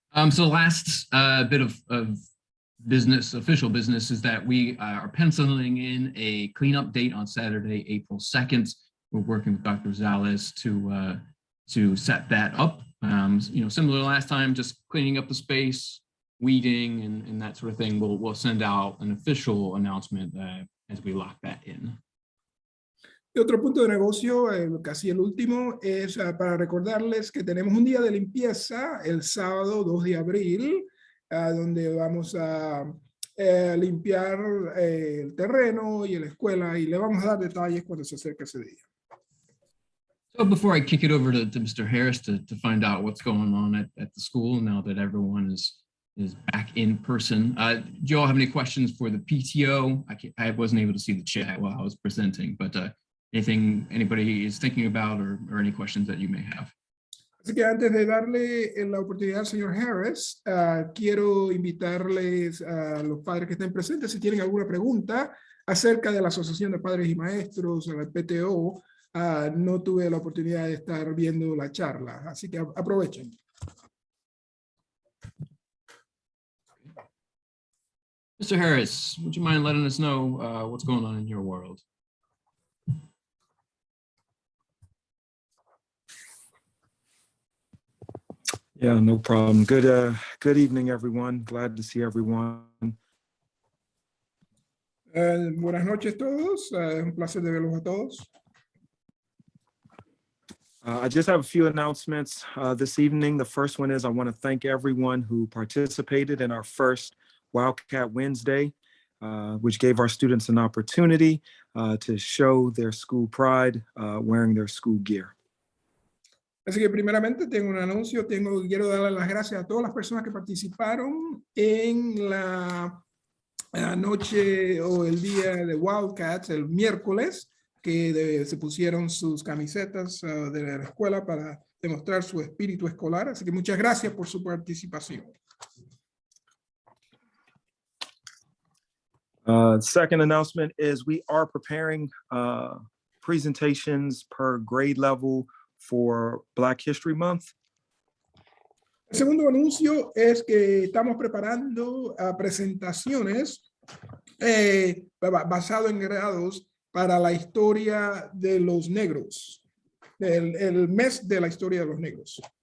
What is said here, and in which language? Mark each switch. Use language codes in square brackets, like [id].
[en] So the last bit of business, official business, is that we are penciling in a cleanup date on Saturday, April 2nd. We're working with Dr. Zales to set that up. Similar to last time, just cleaning up the space, weeding, and that sort of thing. We'll send out an official announcement as we lock that in. [es] Y otro punto de negocio, casi el último, es para recordarles que tenemos un día de limpieza el sábado 2 de abril, donde vamos a limpiar el terreno y la escuela, y le vamos a dar detalles cuando se acerque ese día. [en] So before I kick it over to Mr. Harris to find out what's going on at the school now that everyone is back in person, do you all have any questions for the PTO? I wasn't able to see the chat while I was presenting, but anything anybody is thinking about or any questions that you may have? [es] Así que antes de darle la oportunidad al señor Harris, quiero invitarles a los padres que estén presentes, si tienen alguna pregunta acerca de la Asociación de Padres y Maestros, la PTO. No tuve la oportunidad de estar viendo la charla, así que aprovechen. [en] Mr. Harris, would you mind letting us know what's going on in your world? Yeah, no problem. Good evening, everyone. Glad to see everyone. [es] Buenas noches a todos. Es un placer de verlos a todos. [en] I just have a few announcements this evening. The first one is I want to thank everyone who participated in our first Wildcat Wednesday. which gave our students an opportunity to show their school pride wearing their school gear. [es] Así que primeramente tengo un anuncio, quiero darle las gracias a todas las personas que participaron en la noche o el día de Wildcats, el miércoles, que se pusieron sus camisetas de la escuela para demostrar su espíritu escolar. Así que muchas gracias por su participación. [en] Second announcement is we are preparing presentations per grade level for Black History Month. [es] El segundo anuncio es que estamos preparando presentaciones basado en grados para la historia de los negros, el mes de la historia de los negros.